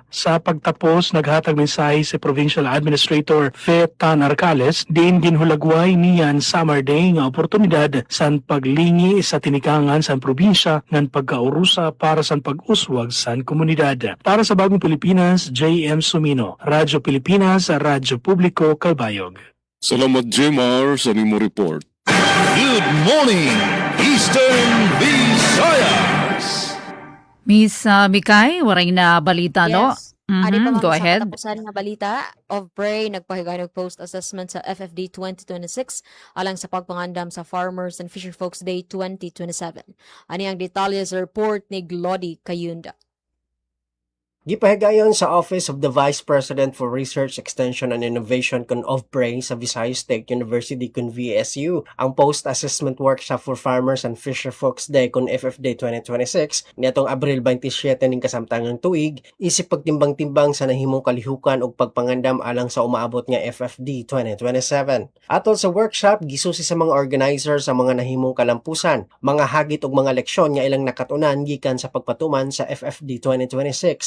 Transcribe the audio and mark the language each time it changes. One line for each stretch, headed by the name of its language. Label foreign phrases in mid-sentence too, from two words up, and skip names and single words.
Waray: Sa pagtapos, naghatag mensahe si Provincial Administrator Tan Arcales, diin ginhulagway niyan Summer Day nga oportunidad sa paglingi sa tinikangan sa probinsya ng pagkaurusa para sa pag-uswag sa komunidad. Para sa Bagong Pilipinas, J.M. Sumino, Radyo Pilipinas, Radyo Publiko, Calbayog. Salamat, Jemar, sa nimo report.
English: Good morning, Eastern Visayas.
Waray: Miss Mikay, waray na balita, no? Yes. Adi pa
English: Go
Cebuano: sa
English: ahead.
Cebuano: katapusan nga balita of Bray nagpahigayon og post-assessment sa FFD 2026 alang sa pagpangandam sa Farmers and Fisher Folks Day 2027. Ani ang detalye sa report ni Glody Kayunda. Gipahigayon sa Office of the Vice President for Research, Extension and Innovation kun OFPRE sa Visayas State University kun VSU ang Post-Assessment Workshop for Farmers and Fisher Folks Day kun FFD 2026 niatong Abril 27 ning kasamtangang tuig isip pagtimbang-timbang sa nahimong kalihukan ug pagpangandam alang sa umaabot nga FFD 2027. Atol sa workshop gisusi sa mga organizers sa mga nahimong kalampusan, mga hagit ug mga leksyon nga ilang nakatunan gikan sa pagpatuman sa FFD 2026.